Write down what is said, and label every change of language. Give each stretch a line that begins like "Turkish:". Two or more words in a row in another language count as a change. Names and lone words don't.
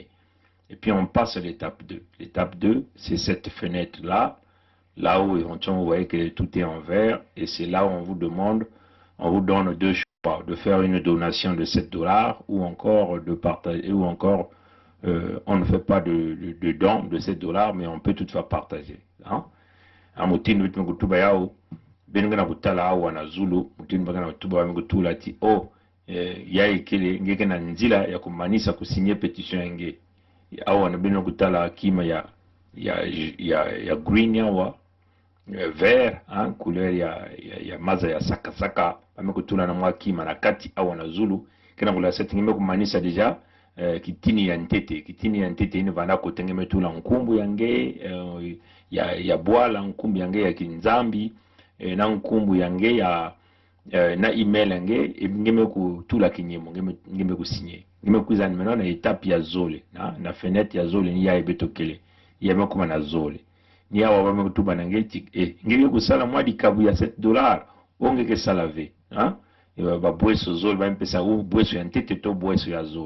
French: Et puis on passe à l'étape 2. L'étape 2, c'est cette fenêtre-là, là où éventuellement vous voyez que tout est en vert, et c'est là où on vous demande, on vous donne deux choix, de faire une donation de $7 ou encore de partager, ou encore on ne fait pas de don de $7, mais on peut toutefois partager.
Kituba (Democratic Republic of Congo): Amutini vitu kutuba yao benga kutala au na Zulu mutini bagana kutuba ngutula ti yai kile ngeke na nzila ya kumanisa kusinye petition yange au na benga kutala kima ya green yawa
French: vert couleur
Kituba (Democratic Republic of Congo): ya maza ya saka amekutula na mwa kima na kati au na Zulu kena kula setting kumanisa deja kitini ya ntete ine vana kotengeme tula nkumbu yange ya bwala nkumbu yange ya kinzambi na nkumbu yange ya na email yange ngeme kutula kinyemo ngeme kusinye ngeme kuzana mena na etape ya zole na fenêtre ya zole ni ya ebetokele ya makuma na zole ni awa ba mekutuba nange ngeme kusala mwa dikabu ya $7 ongeke salave ba bweso zole ba mpesa u bweso ya ntete to bweso ya zole.